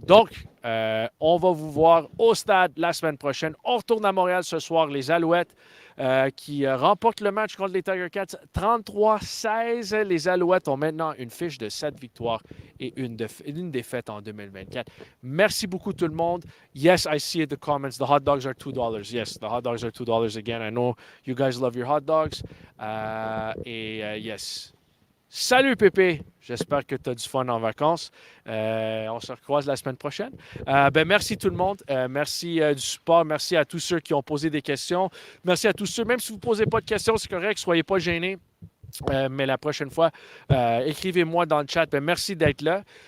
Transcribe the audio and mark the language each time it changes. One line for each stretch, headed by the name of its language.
French: Donc, on va vous voir au stade la semaine prochaine. On retourne à Montréal ce soir, les Alouettes qui remportent le match contre les Tiger Cats 33-16. Les Alouettes ont maintenant une fiche de 7 victoires et une défaite en 2024. Merci beaucoup tout le monde.
English: Yes, I see the comments. The hot dogs are $2. Yes, the hot dogs are $2 again. I know you guys love your hot dogs. Yes.
French: Salut Pépé, j'espère que tu as du fun en vacances. On se recroise la semaine prochaine. Merci tout le monde. Merci du support. Merci à tous ceux qui ont posé des questions. Merci à tous ceux, même si vous ne posez pas de questions, c'est correct, soyez pas gênés. Mais la prochaine fois, écrivez-moi dans le chat. Merci d'être là.